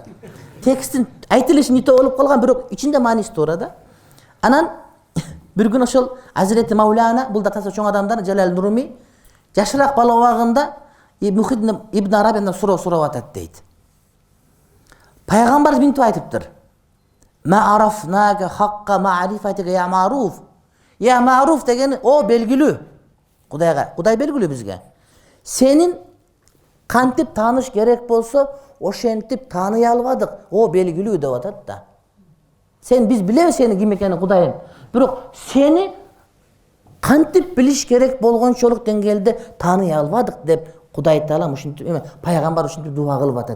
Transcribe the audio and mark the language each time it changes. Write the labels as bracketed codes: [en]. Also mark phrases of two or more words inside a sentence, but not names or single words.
[ky] Тексттин айтылышы нито болуп калган, бирок ичинде мааниси туура да. Анан бир күн ошол Азирети Маулана, бул да таса чоң адамдар, Жалал Нуруми, жашыраак бала убагында Ибн Арабиядан сурап атат дейт. Пайгамбар мынтип айтыптыр: [ar] "ما عرفناك حق معرفتك يا معروف". يا معروف [ky] деген о белгилүү. Кудай белгилүү бизге. Сенин кантип тааныш керек болсо, ошентип тааный албадык. О белгилүү деп атат да. Биз билебиз сени ким экенин, Кудайым. Бирок сени кантип билиш керек болгончолук деңгээлде тааный албадык деп Кудай Таалам ушинтип, пайгамбар ушинтип дуа кылып атат.